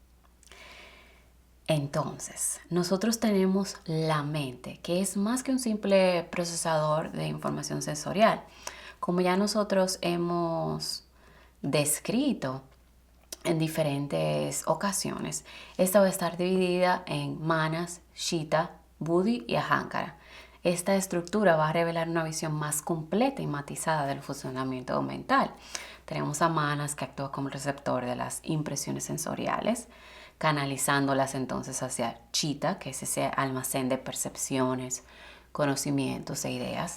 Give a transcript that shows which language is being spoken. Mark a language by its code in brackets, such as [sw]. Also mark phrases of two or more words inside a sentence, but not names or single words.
[es] Entonces, nosotros tenemos la mente, que es más que un simple procesador de información sensorial. Como ya nosotros hemos descrito en diferentes ocasiones, esta va a estar dividida en manas, chitta, buddhi y ahankara. Esta estructura va a revelar una visión más completa y matizada del funcionamiento mental. Tenemos a manas, que actúa como receptor de las impresiones sensoriales, canalizándolas entonces hacia chitta, que es ese almacén de percepciones, conocimientos e ideas.